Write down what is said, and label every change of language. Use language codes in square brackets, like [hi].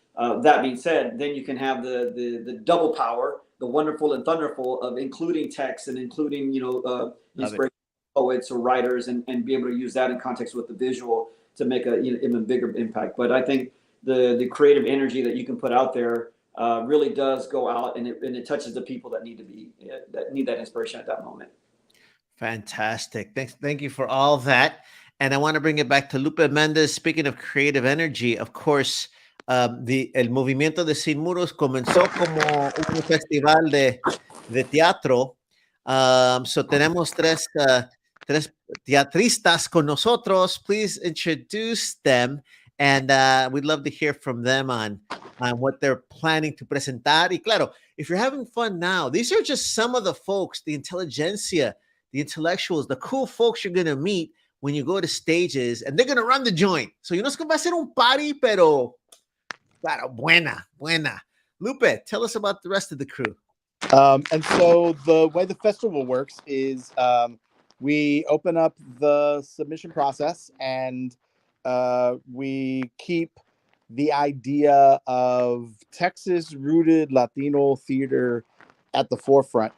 [en] That being said, then you can have the double power, the wonderful and thunderful of including text and including inspiration poets or writers, and be able to use that in context with the visual to make a even bigger impact. But I think the creative energy that you can put out there really does go out, and it touches the people that need that inspiration at that moment. Fantastic. Thank you for all that. And I want to bring it back to Lupe Mendez. Speaking of creative energy, of course, [es] el movimiento de Sin Muros comenzó como un festival de teatro. [en] So [es] tenemos tres teatristas con nosotros. [en] Please introduce them, and we'd love to hear from them on what they're planning to [es] presentar. Y claro, [en] if you're having fun now, these are just some of the folks, the intelligentsia, the intellectuals, the cool folks you're going to meet when you go to stages, and they're going to run the joint. So [es] no es que va a ser un [en] party, [es] pero claro, buena. [en] Lupe, tell us about the rest of the crew. And so the way the festival works is we open up the submission process, and we keep the idea of Texas-rooted Latino theater at the forefront.